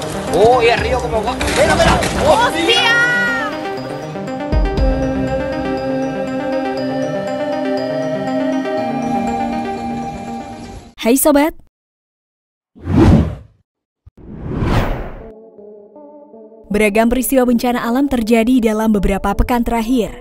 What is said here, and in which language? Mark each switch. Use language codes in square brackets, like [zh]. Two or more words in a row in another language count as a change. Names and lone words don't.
[es] Oh, y el río como va. ¡Mira, mira! ¡Hostia! [id] Hai Sobat! Beragam peristiwa bencana alam terjadi dalam beberapa pekan terakhir.